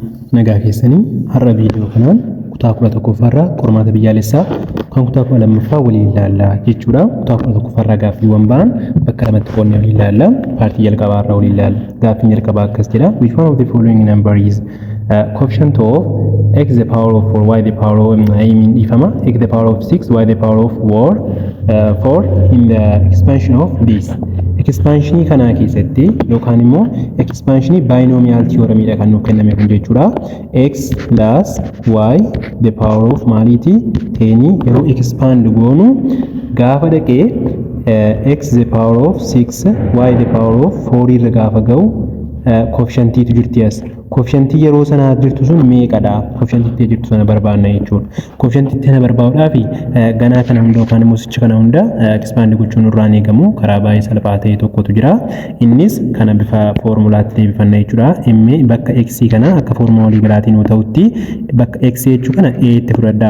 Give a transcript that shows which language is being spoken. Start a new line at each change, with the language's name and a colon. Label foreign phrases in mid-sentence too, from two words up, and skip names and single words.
Oromo: nagaa keessanii har'a viidiyoo kanaan kutaa 11ffaarraa qormaata biyyaalessaa kan kutaa 12ffaa waliin ilaallaa jechuudha. Kutaa 11ffaarraa gaaffiiwwan ba'an bakka lamatti qoonnee waliin ilaalla. Paartii jalqabaarraa waliin ilaalla. Gaaffiin jalqabaa akkas jedha.
English: Which one of the following number is coefficient of x the power of 4 y the power of ifama x the power of 6 y the power of 4 in the expansion of this.
Oromo: Expansion kana keessatti yookaan immoo
English: expansion binomial theorem
Oromo: dha kan nuuf kenname kun jechuudha.
English: X plus y the power of
Oromo: maaliti 10 yeroo
English: expand
Oromo: goonu gaafa dhaqee
English: x the power of 6 y the power of 4
Oromo: irra gaafa ga'u
English: coefficient
Oromo: tu jirti as. Coefficient yeroo sana jirtu sun meeqadha? Coefficient jirtu sana barbaadna jechuudha. Coefficient tana barbaaduudhaaf ganaa kana hunda yookaan immoo sicha kana hunda expand gochuun irraan eegamu karaa baay'ee salphaa ta'e tokkotu jira. Innis kana bifa foormulaatti deebifanna jechuudha. M bakka x kana akka foormula walii galaatiin yoo ta'utti bakka x jechuu kana a itti fudhadha.